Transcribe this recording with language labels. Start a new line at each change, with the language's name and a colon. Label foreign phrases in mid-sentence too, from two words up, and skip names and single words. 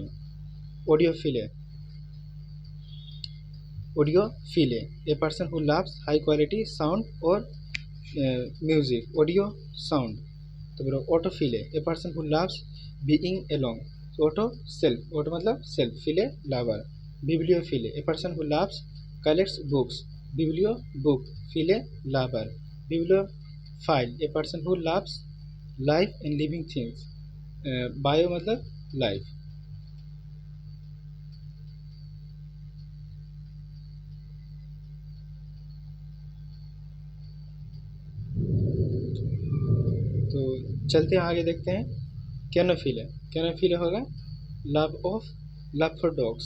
English: audiophile, audiophile, a person who loves high quality sound और music, audio sound.
Hindi: तो बोलो
English: autophile, a person who loves being alone, auto self, auto मतलब self, phile lover. bibliophile, a person who loves collects books, biblio book, phile lover. bibliophile, a person who loves life and living things, बायो मतलब लाइफ।
Hindi: तो चलते हैं आगे देखते हैं।
English: canophile, canophile होगा love for dogs.